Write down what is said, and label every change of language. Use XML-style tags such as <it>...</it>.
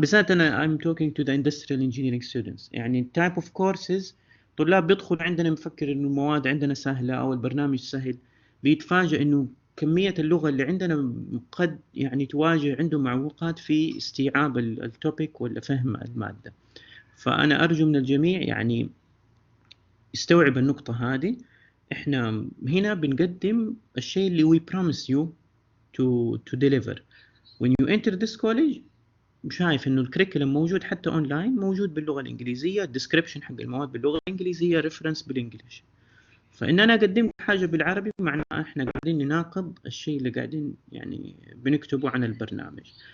<ar>بالذات أنا</ar> <en>I'm talking to the industrial engineering students، type of courses</en> <ar>طلاب بيدخل عندنا مفكر إنه المواد عندنا سهلة أو البرنامج سهل، بيتفاجأ إنه كمية اللغة اللي عندنا قد يعني تواجه عندهم معوقات في استيعاب التوبيك ولا فهم المادة. فأنا أرجو من الجميع يعني يستوعب النقطة هذه. إحنا هنا بنقدم الشيء اللي</ar> <en>we promise you to deliver. when you enter this college</en> <ar>شايف إنه الكريكولم موجود حتى أونلاين، موجود باللغة الإنجليزية، الديسكريبشن حق المواد باللغة الإنجليزية، ريفرنس بالإنجليش. فإن أنا أقدم حاجة بالعربي معناه إحنا قاعدين نناقض الشيء اللي قاعدين يعني بنكتبه عن البرنامج.</ar>